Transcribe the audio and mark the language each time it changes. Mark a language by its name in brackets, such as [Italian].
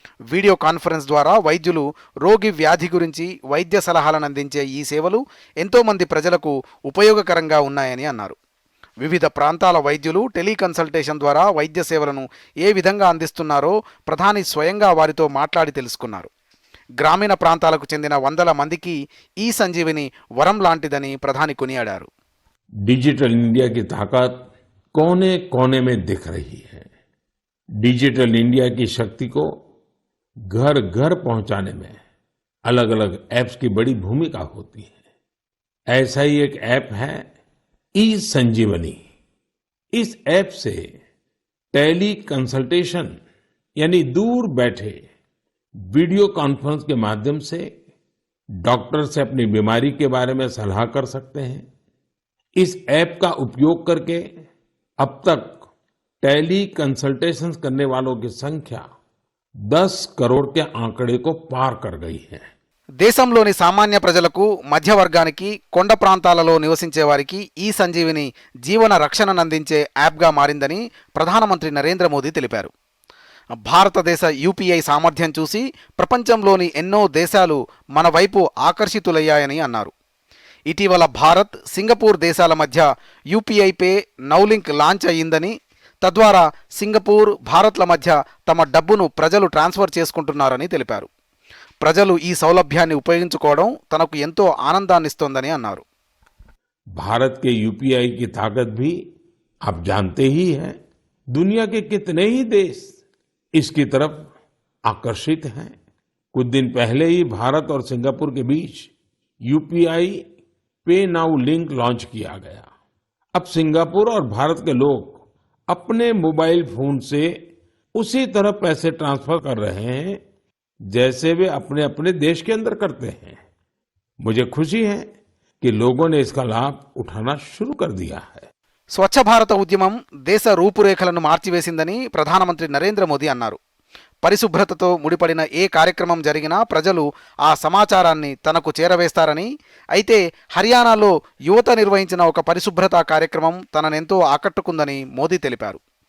[Telugu] Video conference ద్వారా వైద్యులు రోగి వ్యాధి గురించి వైద్య సలహాలను అందించే ఈ సేవలు ఎంతోమంది ప్రజలకు ఉపయోగకరంగా ఉన్నాయని అన్నారు. వివిధ ప్రాంతాల వైద్యులు టెలికన్సల్టేషన్ ద్వారా వైద్య సేవలను ఏ విధంగా అందిస్తున్నారో ప్రధాని స్వయంగా వారితో మాట్లాడి తెలుసుకున్నారు. గ్రామీణ ప్రాంతాలకు చెందిన వందల మందికి ఈ సంజీవిని వరం లాంటిదని ప్రధాని కొనియాడారు. [Hindi] डिजिटल इंडिया की ताकत कोने कोने में दिख रही है. डिजिटल इंडिया की शक्ति को घर घर पहुंचाने में अलग अलग ऐप्स की बड़ी भूमिका होती है. ऐसा ही एक ऐप है ई संजीवनी. इस ऐप से टेली कंसल्टेशन यानी दूर बैठे वीडियो कॉन्फ्रेंस के माध्यम से डॉक्टर से अपनी बीमारी के बारे में सलाह कर सकते हैं. इस ऐप का उपयोग करके अब तक टेली कंसल्टेशंस करने वालों की संख्या 10 करोड़ के आंकड़े को पार कर गई है. [Telugu] దేశంలోని సామాన్య ప్రజలకు, మధ్యవర్గానికి, కొండ ప్రాంతాలలో నివసించే వారికి ఈ సంజీవిని జీవన రక్షణనందించే యాప్గా మారిందని ప్రధానమంత్రి నరేంద్ర మోదీ తెలిపారు. భారతదేశ యూపీఐ సామర్థ్యం చూసి ప్రపంచంలోని ఎన్నో దేశాలు మన వైపు ఆకర్షితులయ్యాయని అన్నారు. ఇటీవల భారత్, సింగపూర్ దేశాల మధ్య యూపీఐ పే నౌలింక్ లాంచ్ అయ్యిందని, తద్వారా సింగపూర్, భారత్ల మధ్య తమ డబ్బును ప్రజలు ట్రాన్స్ఫర్ చేసుకుంటున్నారని తెలిపారు. ప్రజలు ఈ సౌలభ్యాన్ని ఉపయోగించుకోవడం తనకు ఎంతో ఆనందాన్నిస్తోందని అన్నారు. [Hindi] भारत के यूपीआई की ताकत भी आप जानते ही हैं. दुनिया के कितने ही देश इसकी तरफ आकर्षित हैं. कुछ दिन पहले ही भारत और सिंगापुर के बीच यूपीआई पे नाउ लिंक लॉन्च किया गया. अब सिंगापुर और भारत के लोग अपने मोबाइल फोन से उसी तरह पैसे ट्रांसफर कर रहे हैं जैसे वे अपने अपने देश के अंदर करते हैं. मुझे खुशी है कि लोगों ने इसका लाभ उठाना शुरू कर दिया है. [Telugu] స్వచ్ఛ భారత ఉద్యమం దేశ రూపురేఖలను మార్చివేసిందని ప్రధానమంత్రి నరేంద్ర మోదీ అన్నారు. పరిశుభ్రతతో ముడిపడిన ఏ కార్యక్రమం జరిగినా ప్రజలు ఆ సమాచారాన్ని తనకు చేరవేస్తారని, అయితే హర్యానాలో యువత నిర్వహించిన ఒక పరిశుభ్రత కార్యక్రమం తననెంతో ఆకట్టుకుందని మోదీ తెలిపారు.